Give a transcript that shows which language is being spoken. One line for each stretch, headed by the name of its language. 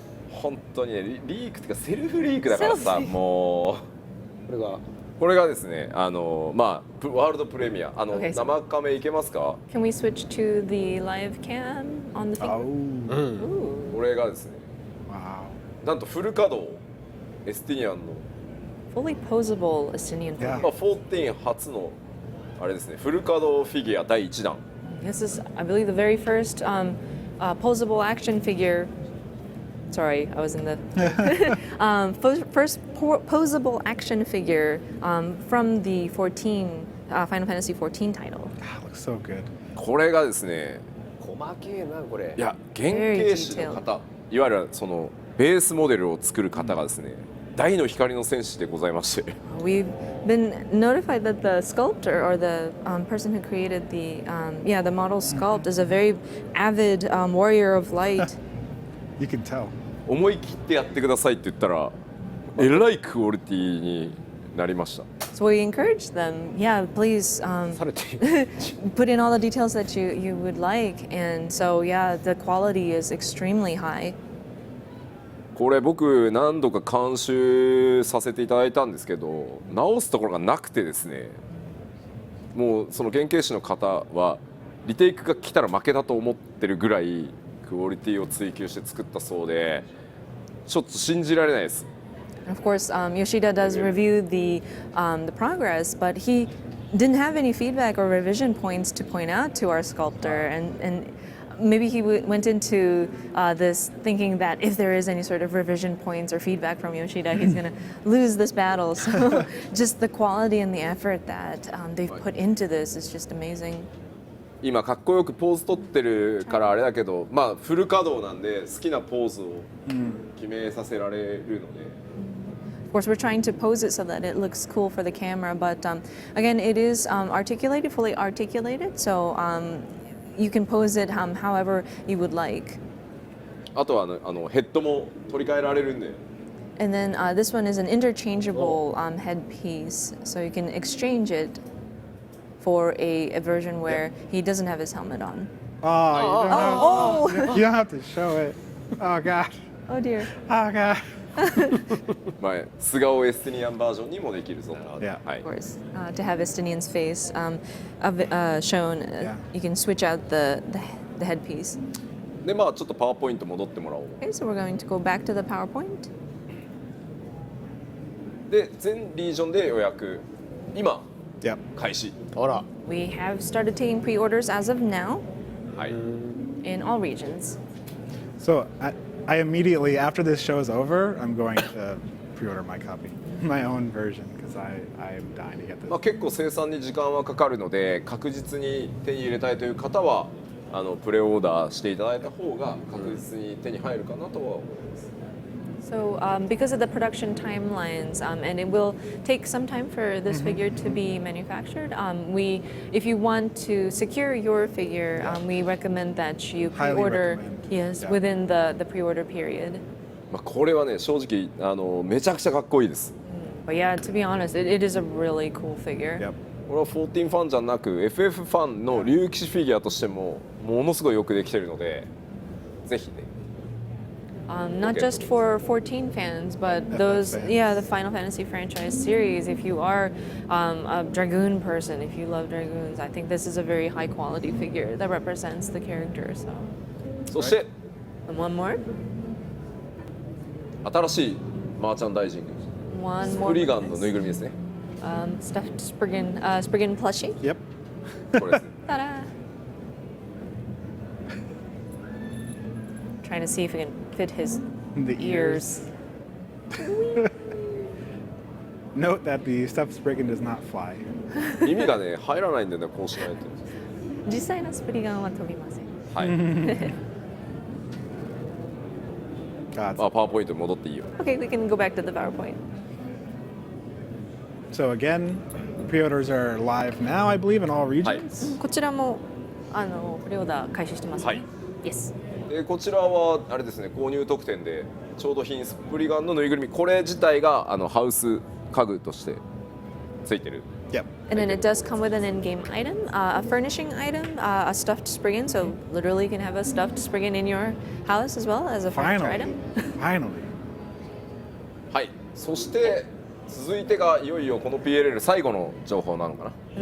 Japanese: 本当にねリークっていうかセルフリークだからさセルフもこれがうこれがですねまあワールドプレミア
English: Okay, so-
Japanese: 生カメいけますか？
English: Can we switch to the live cam on the thing? Oh, Ooh.
Japanese: これがですね
English: wow.
Japanese: なんとフル稼働エスティニアンの
English: Fully posable Estinian Yeah. figure.
Japanese: 14初のあれですねフル稼働フィギュア第1弾
English: This is, I believe, the very first posable action figure. Sorry, I was in the first posable action figure from the 14 Final Fantasy 14 title. Looks so good.
Japanese: これがですね、細けえなこれ。いや原型師の方、いわゆるそのベースモデルを作る方がですね、大の光の戦士でございまして。
English: We've been notified that the sculptor or the person who created the the model sculpt is a very avid warrior of light. You can tell.
Japanese: 思い切ってやってくださいって言ったら、えらいクオリティになりました。
English: So we encourage them, please
Japanese: されて
English: put in all the details that you would like. And so, the quality is extremely high.
Japanese: これ僕何度か監修させていただいたんですけど、直すところがなくてですね、もうその原型師の方はリテイクが来たら負けだと思ってるぐらいクオリティを追求して作ったそうで、ちょっと信じられないです。
English: Of course, Yoshida does review the progress, but he didn't have any feedback or revision points to point out to our sculptor, and maybe he went into this thinking that if there is any sort of revision points or feedback from Yoshida, he's going to lose this battle. So just the quality and the effort that they've put into this is just amazing.
Japanese: 今かっこよくポーズ取ってるからあれだけど、まあフル稼働なんで好きなポーズを決めさせられるので。
English: Of course, we're trying to pose it so that it looks cool for the camera, but again, it is articulated, fully articulated, so you can pose it however you would like.
Japanese: あとはヘッドも取り替えられるんで。
English: And then this one is an interchangeable headpiece, so you can exchange it for a version where he doesn't have his helmet on. You don't have to show it. Oh god. Oh dear. Oh god.
Japanese: 前素顔エステニアンバージョンにもできるぞ。
English: Yeah.
Japanese: はい
English: Of。 course, to have Estinian's face shown, you can switch out the headpiece.
Japanese: でまあちょっとパワーポイント戻ってもらおう。
English: Okay, so we're going to go back to the PowerPoint.
Japanese: で全リージョンで予約今
English: Yep.
Japanese: 開始。あら。
English: We have started taking pre-orders as of now
Japanese: はい。
English: in all regions. So I immediately after this show is over, I'm going to pre-order my copy, my own version, because I am dying to get this.
Japanese: まあ結構生産に時間はかかるので確実に手に入れたいという方はプレオーダーしていただいた方が確実に手に入るかなとは思います。
English: So because of the production timelines, and it will take some time for this figure to be manufactured, if you want to secure your figure, we recommend that you Highly pre-order, recommend. yes, Yeah. within the pre-order period.
Japanese: まあこれはね正直めちゃくちゃかっこいいです。
English: But yeah, to be honest, it is a really cool figure. Yep.
Japanese: これは14ファンじゃなく FF ファンの竜騎士フィギュアとしてもものすごいよくできているので、ぜひね。
English: Not just for 14 fans, but those, the Final Fantasy franchise series. If you are a Dragoon person, if you love Dragoons, I think this is a very high quality figure that represents the character. So,
Japanese: そして
English: and one more,
Japanese: 新しいマーチャンダイジング
English: one
Japanese: ス
English: more.
Japanese: プリガンのぬいぐるみですね。
English: Stuffed Spriggan plushie. Yep.
Japanese: これですね。
English: Ta-da! Trying to see if we can fit his The ears. Note that the stuffed Spriggan does not fly.
Japanese: 意味がね入らないんでねこうしないと。実際のスプリガンは飛びません。はい。
English: God.
Japanese: パワーポイントに戻っていいよ。
English: Okay, we can go back to the PowerPoint. So again, pre-orders are live now, I believe, in all
Japanese: はい。
English: regions.
Japanese: こちらもプレオーダー開始してますね。はい。
English: Yes.
Japanese: こちらはあれですね購入特典でちょうど品スプリガンのぬいぐるみこれ自体がハウス家具としてついてる。
English: Yep. And then it does come with an in-game item, a furnishing item, a stuffed Spriggan. So literally, you can have a stuffed Spriggan in your house as well as a furniture Finally. item. Finally.
Japanese: はい。そして続いてがいよいよこの PLL 最後の情報なのかな。